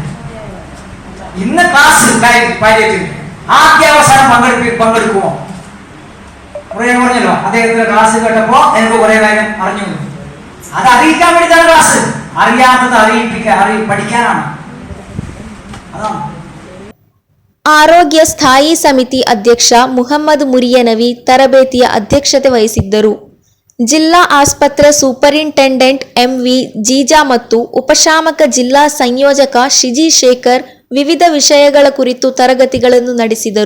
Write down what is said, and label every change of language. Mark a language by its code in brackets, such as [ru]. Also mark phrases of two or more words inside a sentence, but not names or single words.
[ml] ഇന്ന് ക്ലാസ് പാലിയേറ്റീവ് ആദ്യ അവസാനം പങ്കെടുക്കുമോ? കുറേ പറഞ്ഞല്ലോ, അദ്ദേഹത്തിന്റെ ക്ലാസ് കേട്ടപ്പോ എനിക്ക് കുറെ കാര്യം അറിഞ്ഞു. അത് അറിയിക്കാൻ വേണ്ടിയിട്ടാണ് ക്ലാസ്. അറിയാത്തത് പഠിക്കാനാണ്. അതാണ്. [kn] ಆರೋಗ್ಯ ಸ್ಥಾಯಿ ಸಮಿತಿ ಅಧ್ಯಕ್ಷ ಮುಹಮ್ಮದ್ ಮುರಿಯನವಿ ತರಬೇತಿಯ ಅಧ್ಯಕ್ಷತೆ ವಹಿಸಿದ್ದರು. ಜಿಲ್ಲಾ ಆಸ್ಪತ್ರೆ ಸೂಪರಿಂಟೆಂಡೆಂಟ್ ಎಂವಿ ಜೀಜಾ ಮತ್ತು ಉಪಶಾಮಕ ಜಿಲ್ಲಾ ಸಂಯೋಜಕ ಶಿಜಿ ಶೇಖರ್ ವಿವಿಧ ವಿಷಯಗಳ ಕುರಿತು ತರಗತಿಗಳನ್ನು ನಡೆಸಿದರು.